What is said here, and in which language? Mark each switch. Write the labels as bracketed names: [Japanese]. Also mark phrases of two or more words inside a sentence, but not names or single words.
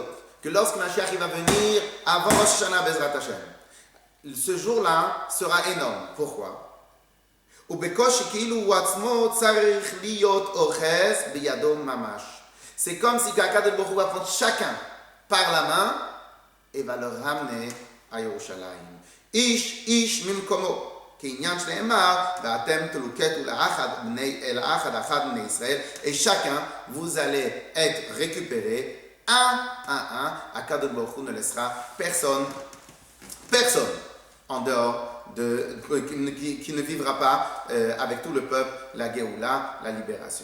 [French] Que lorsque Mashiach il va venir avant Rosh Hashanah [Hebrew] בעזרת השם. [French] Ce jour-là sera énorme. Pourquoi? C'est comme si [Hebrew] הקדוש ברוך הוא [French] va prendre chacun par la main et va le ramener à Yerushalayim. [Hebrew] איש ממקומו. [French] Et chacun, vous allez être récupéré un à un. [Hebrew] הקדוש ברוך הוא [French] ne laissera personne en dehors qui ne vivra pas avec tout le peuple la Géoula, la libération.